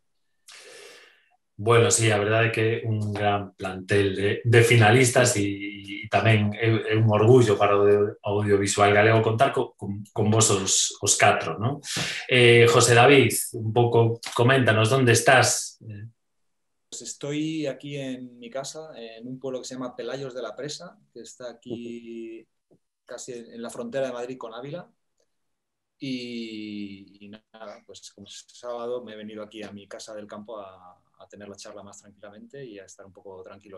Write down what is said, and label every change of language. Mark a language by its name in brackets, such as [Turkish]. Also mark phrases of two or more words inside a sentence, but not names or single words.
[Galician] Bueno, sí, a verdade é que é un gran plantel de finalistas e tamén é un orgullo para o audiovisual galego contar con vos os 4, ¿no? José David, un pouco coméntanos, onde estás? [Spanish] Pues estoy aquí en mi casa, en un pueblo que se llama Pelayos de la Presa, que está aquí casi en la frontera de Madrid con Ávila. Y nada, pues como es sábado me he venido aquí a mi casa del campo a tener la charla más tranquilamente y a estar un poco tranquilo.